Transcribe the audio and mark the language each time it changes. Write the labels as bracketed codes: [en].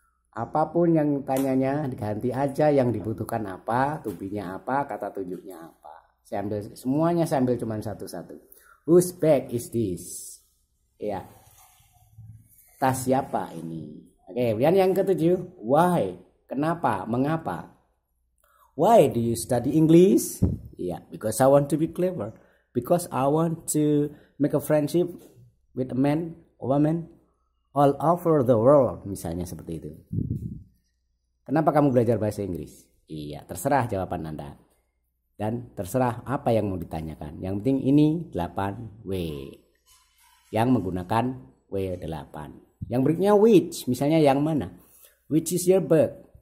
[id] Apapun yang tanyanya diganti aja, yang dibutuhkan apa, tubinya apa, kata tunjuknya apa. Saya ambil semuanya, saya ambil cuma satu-satu. [en] Whose bag is this? [id] Ya. Tas siapa ini? Oke, kemudian yang ketujuh, why? Kenapa? Mengapa? [en] Why do you study English? Yeah, because I want to be clever. Because I want to make a friendship with a man or woman all over the world. [id] Misalnya seperti itu. Kenapa kamu belajar bahasa Inggris? Iya, terserah jawaban Anda. Dan terserah apa yang mau ditanyakan. Yang penting ini 8W. Yang menggunakan W8. Yang berikutnya which. Misalnya yang mana? [en] Which is your book?